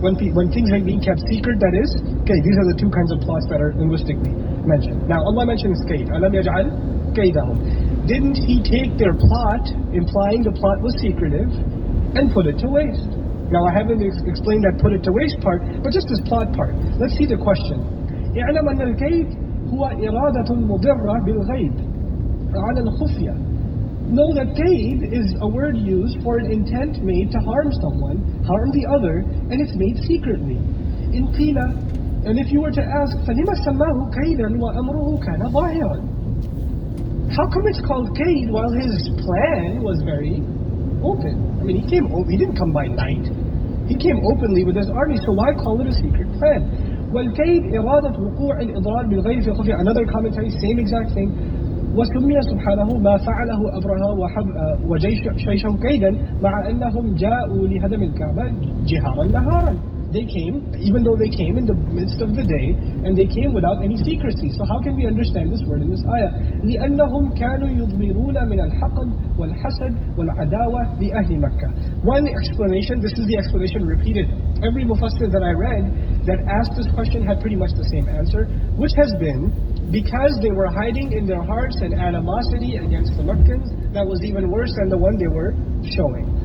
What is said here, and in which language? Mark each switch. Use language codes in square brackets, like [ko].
[en] When things are being kept secret, that is kayd. These are the two kinds of plots that are linguistically mentioned. Now Allah mentions kayd. Alam yaj'al kaydahum. Didn't He take their plot, implying the plot was secretive, and put it to waste? Now I haven't explained that put it to waste part, but just this plot part. Let's see the question. [ar] اعلم أن الكيد هو إرادة مضرة بالغيب على الخفية. [en] Know that kayd is a word used for an intent made to harm someone, harm the other, and it's made secretly. In qila, and if you were to ask, [ar] فَلِمَ سَمَّاهُ كَيْدًا وَأَمْرُهُ كَانَ ظَاهِرًا. [en] How come it's called kayd while his plan was very open? I mean, he didn't come by night. He came openly with his army, so why call it a secret plan? [ar] وَالْكَيْدْ إِرَادَةُ وُقُوعِ الْإِضْرَارِ بِالْغَيْرِ فِي خُفْيَةٍ. [en] Another commentary, same exact thing. [ar] وسمي سبحانه ما فعله أبرهة وجيشه كيدا مع أنهم جاءوا لهدم الكعبة جهارا نهارا. [en] they came, even though they came in the midst of the day, and they came without any secrecy. So how can we understand this word in this ayah? [ar] لِأَنَّهُمْ كَانُوا يُضْمِرُونَ مِنَ الْحَقْدِ وَالْحَسَدِ وَالْعَدَاوَةِ لِأَهْلِ مَكَّةِ. [en] One explanation, this is the explanation repeated. Every mufassir that I read that asked this question had pretty much the same answer, which has been because they were hiding in their hearts an animosity against the Meccans that was even worse than the one they were showing.